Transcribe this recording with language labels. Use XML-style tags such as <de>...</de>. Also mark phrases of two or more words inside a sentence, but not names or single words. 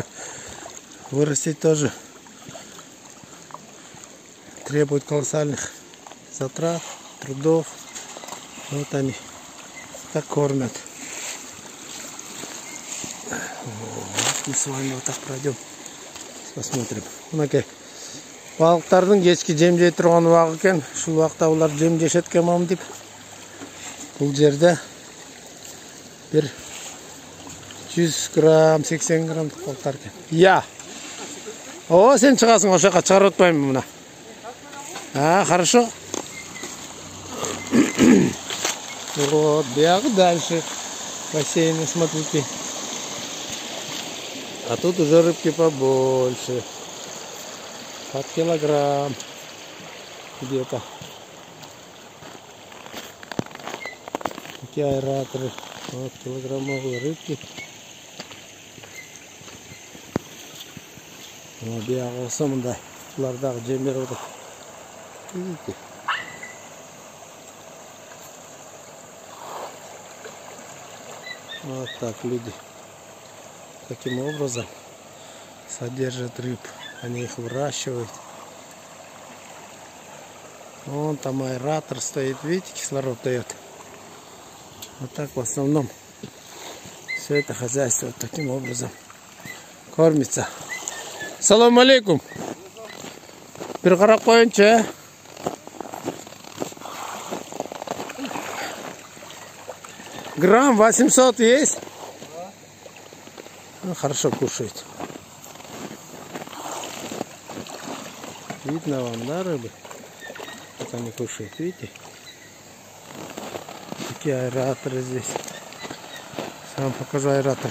<ru>Вырастить тоже требует колоссальных затрат, трудов. Вот они так кормят. Мы с вами вот так пройдем. Посмотрим.</ru> <ky>Балыктардын кечки жем жей турган убагы экен. Ушул убакта булар жем жешет экен мам деп. Бул жерде бир 100 грамм, 80 грамм балыктар экен. Я. О, сен чыгасың ошо жака, чыгарып атпаймынбы мына.</ky> <ru>Хорошо. Вот, биягы дальше. Бассейны, смотрите. А тут уже рыбки побольше. Под килограмм где-то. Такие аэраторы. Вот килограммовые рыбки.</ru> <ky>Биягы болсо мындай. Булар дагы жем берип атат.</ky> <ru>Видите? Вот так люди таким образом содержат рыб. Они их выращивают. Вон там аэратор стоит, видите, кислород дает. Вот так в основном все это хозяйство вот таким образом кормится.</ru> <ar>السلام عليكم.</ar> <ky>Бир карап коюнчу.</ky> <ru>Грамм 800 есть? Ну, хорошо кушает. Видно вам, да, рыбы? Как они кушают, видите? Такие аэраторы здесь. Сам покажу аэратор.</ru>